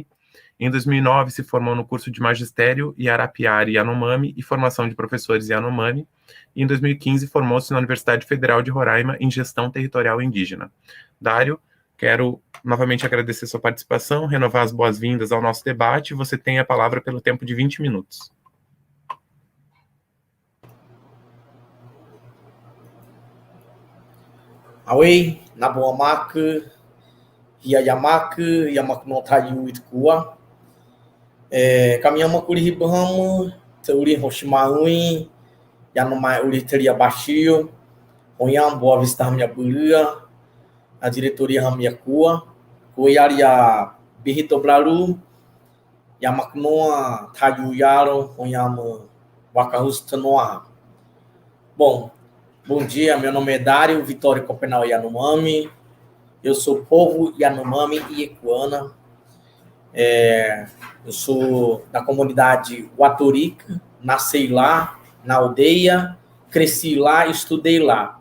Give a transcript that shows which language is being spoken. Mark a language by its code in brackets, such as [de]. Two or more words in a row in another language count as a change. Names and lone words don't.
[pt] Em 2009, se formou no curso de Magistério Iarapiari Yanomami e Formação de Professores Yanomami. E em 2015, formou-se na Universidade Federal de Roraima em Gestão Territorial Indígena. Dário, quero novamente agradecer sua participação, renovar as boas-vindas ao nosso debate. Você tem a palavra pelo tempo de 20 minutos. [wca] Awei, nabuamak, hiayamak, yamaknotayu itkua. Kami kuri hibaham, teuri hoshimaui, yanomai uri teria baixio, onham Boa Vista Ramia Buria, a diretoria Ramia Cua, Goiaria Birrito Blaru, Yamaknoa Tayu Yaro, onham Wakahusta-Noa. [pt] Bom dia, meu nome é Dário Vitório Copenal Yanomami. Eu sou povo Yanomami e Ecuana. Eu sou da comunidade Watorica, nasci lá, na aldeia, cresci lá, estudei lá.